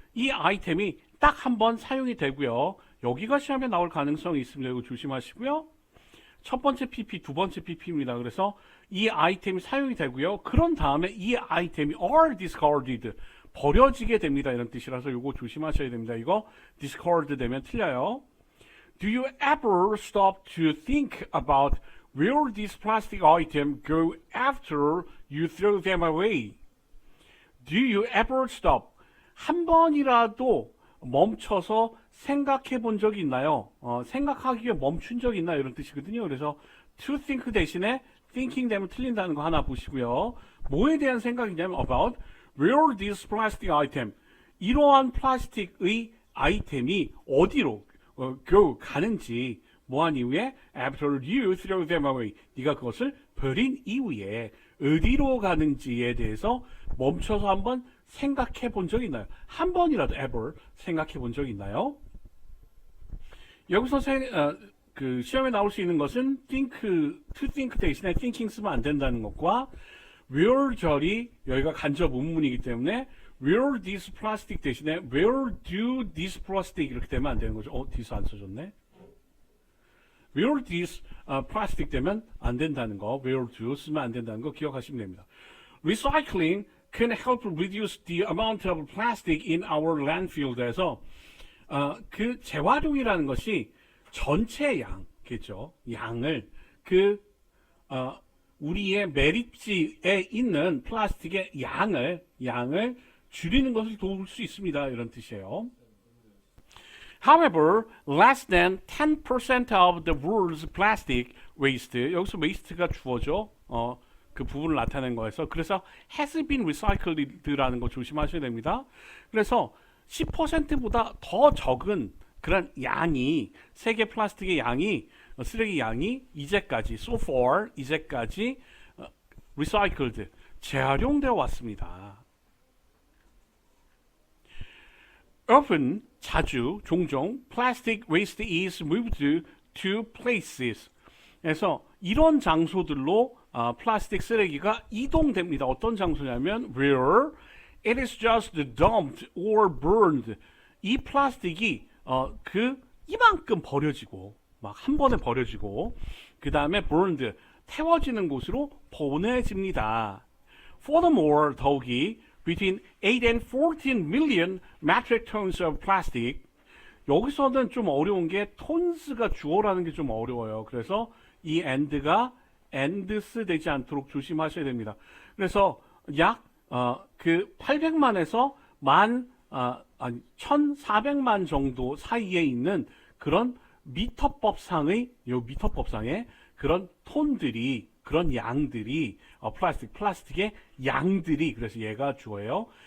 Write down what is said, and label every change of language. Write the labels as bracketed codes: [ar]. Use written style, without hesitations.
[ko] 이 아이템이 딱 한 번 사용이 되고요. 여기가 시험에 나올 가능성이 있습니다. 이거 조심하시고요. 첫 번째 PP, 두 번째 PP입니다. 그래서 이 아이템이 사용이 되고요. 그런 다음에 이 아이템이 [en] are discarded. [ko] 버려지게 됩니다. 이런 뜻이라서 이거 조심하셔야 됩니다. 이거 discard 되면 틀려요. [en] Do you ever stop to think about where these plastic items go after you throw them away? Do you ever stop? [ko] 한 번이라도 멈춰서 생각해 본 적이 있나요? 생각하기에 멈춘 적이 있나요? 이런 뜻이거든요. 그래서 to think 대신에 thinking 되면 틀린다는 거 하나 보시고요. [en] 뭐에 대한 생각이냐면 about where this plastic item. [ko] 이러한 플라스틱의 아이템이 어디로 go 가는지 뭐한 이후에 [en] after you throw them away. [ko] 네가 그것을 버린 이후에 어디로 가는지에 대해서 멈춰서 한번 생각해 본 적이 있나요? 한 번이라도 ever 생각해 본 적이 있나요? 여기서 그 시험에 나올 수 있는 것은 think, to think 대신에 thinking 쓰면 안 된다는 것과 where 절이 여기가 간접 의문문이기 때문에 where this plastic 대신에 [en] where do this plastic [ko] 이렇게 되면 안 되는 거죠. this 안 써줬네. [en] where this plastic [ko] 되면 안 된다는 거, where do 쓰면 안 된다는 거 기억하시면 됩니다. [en] Recycling can help reduce the amount of plastic in our landfill [ko] 에서 그 재활용이라는 것이 전체 양겠죠. 양을 우리의 매립지에 있는 플라스틱의 양을 줄이는 것을 도울 수 있습니다. 이런 뜻이에요. [en] However, less than 10% of the world's plastic waste. [ko] 여기서 waste가 주어져. 그 부분을 나타낸 거에서 그래서 [en] has been recycled [ko] 라는 거 조심하셔야 됩니다. 그래서 10%보다 더 적은 그런 양이 세계 플라스틱의 양이 쓰레기 양이 이제까지 [en] so far [ko] 이제까지 recycled 재활용되어 왔습니다. [en] Often [ko] 자주 종종 [en] plastic waste is moved to places. [ko] 그래서 이런 장소들로 플라스틱 쓰레기가 이동됩니다. 어떤 장소냐면 [en] where it is just dumped or burned. [ko] 이 플라스틱이 이만큼 버려지고 막 한 번에 버려지고 그 다음에 burned 태워지는 곳으로 보내집니다. [en] Furthermore, [ko] 더욱이 [en] between 8 and 14 million metric tons of plastic. [ko] 여기서는 좀 어려운 게 톤스가 주어라는 게 좀 어려워요. 그래서 이 and가 ands 되지 않도록 조심하셔야 됩니다. 그래서 약 800만에서 1,400만 정도 사이에 있는 그런 미터법상의 그런 톤들이 그런 양들이 플라스틱의 양들이 그래서 얘가 주어예요.